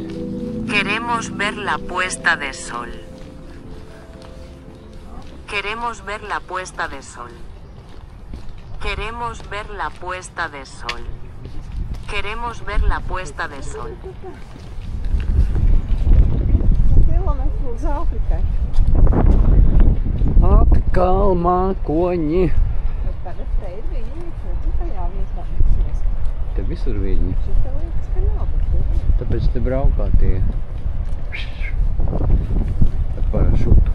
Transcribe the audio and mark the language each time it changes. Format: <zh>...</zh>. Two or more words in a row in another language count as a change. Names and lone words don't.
<es>Queremos ver la puesta de sol. Queremos ver la puesta de sol. Queremos ver la puesta de sol. Queremos ver la puesta de sol.</es> <lv>Atkal mākoņi. Te visur viņi. Tāpēc te braukā tie ar parašutu.</lv>